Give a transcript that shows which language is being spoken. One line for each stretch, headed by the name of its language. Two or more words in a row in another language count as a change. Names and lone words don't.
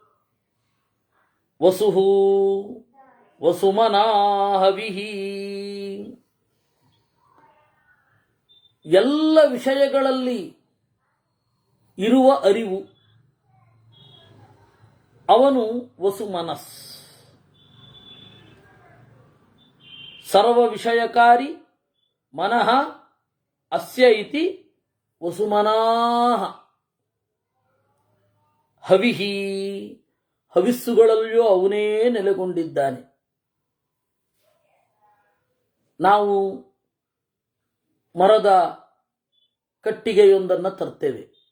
Sanskrit: ವಸುಹು ವಸುಮನಾ ಹವಿಹಿ.
Kannada: ಎಲ್ಲ ವಿಷಯಗಳಲ್ಲಿ ಇರುವ ಅರಿವು ಅವನು
Sanskrit: ವಸು ಮನಸ್. ಸರ್ವ ವಿಷಯಕಾರಿ ಮನಃ ಅಸ್ಯ ಇತಿ ವಸುಮನಾಹ.
Kannada: ಹವಿಹಿ, ಹವಿಸ್ಸುಗಳಲ್ಲಿಯೂ ಅವನೇ ನೆಲೆಗೊಂಡಿದ್ದಾನೆ. ನಾವು ಮರದ ಕಟ್ಟಿಗೆಯೊಂದನ್ನು ತರ್ತೇವೆ.